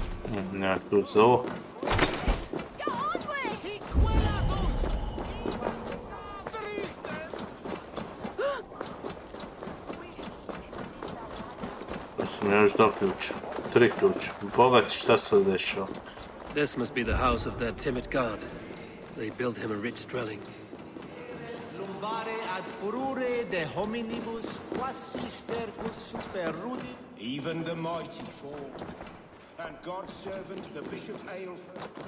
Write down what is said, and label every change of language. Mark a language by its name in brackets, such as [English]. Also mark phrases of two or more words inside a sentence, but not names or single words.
[Serbian] Nema ključ za ovo. To su mi još 2 ključa. 3 ključa. Bogati, šta se dešava? [English] This must be the house of that timid god. They built him a rich dwelling. [Latin] Lumbare ad furore de hominibus quasi stercus super rudi. [English] Even the mighty fall. And God's servant, the Bishop Aelford.